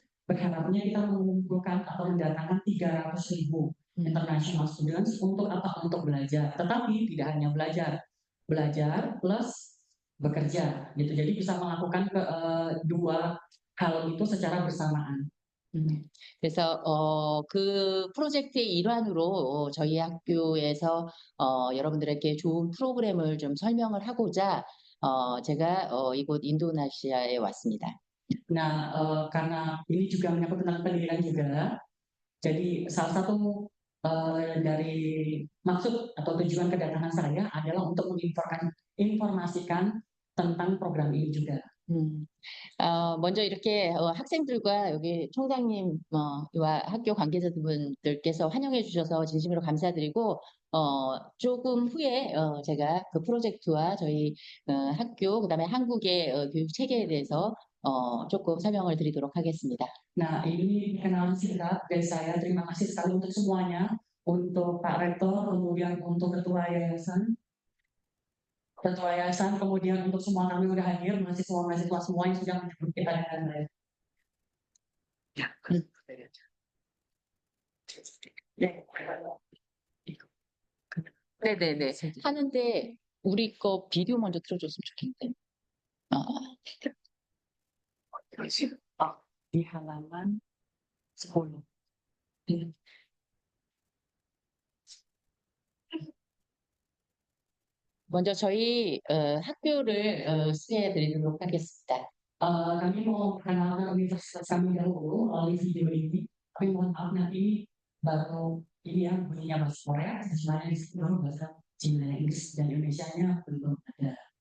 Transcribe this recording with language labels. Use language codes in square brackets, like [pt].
[id] Berharapnya kita mengumpulkan atau mendatangkan 300.000 [en] international students [id] untuk apa? Untuk belajar. Tetapi tidak hanya belajar plus bekerja gitu. Jadi bisa melakukan dua hal itu secara bersamaan. [ko] 그래서 그 프로젝트의 일환으로 저희 학교에서 여러분들에게 좋은 프로그램을 좀 설명을 하고자 제가 이곳 인도네시아에 왔습니다. [id] Nah, karena ini juga menyangkut tentang pendidikan juga, jadi salah satu dari maksud atau tujuan kedatangan saya adalah untuk menginformasikan tentang program ini juga. [ko] 먼저 이렇게 학생들과 여기 총장님과 학교 관계자분들께서 환영해 주셔서 진심으로 감사드리고 조금 후에 제가 그 프로젝트와 저희 학교 그다음에 한국의 교육 체계에 대해서 조금 설명을 드리도록 하겠습니다. [id] Nah, ini perkenalan singkat dari saya. Terima kasih sekali untuk semuanya, untuk Pak Rektor, kemudian untuk Ketua Yayasan, kemudian untuk semua kami sudah hadir, mahasiswa semua yang sudah menyebut kita dengan baik. [ko] 네네네. 하는데 우리 거 비디오 먼저 틀어줬으면 좋겠는데. [id] Di halaman 10. [ko] 먼저 저희 학교를 소개해 드리도록 하겠습니다. [id] Kami mau perkenalkan universitas kami dahulu melalui video ini. Tapi mohon maaf nanti baru ini ya bunyinya bahasa Korea, sebenarnya di situ baru bahasa Cina, Inggris, dan Indonesianya belum ada.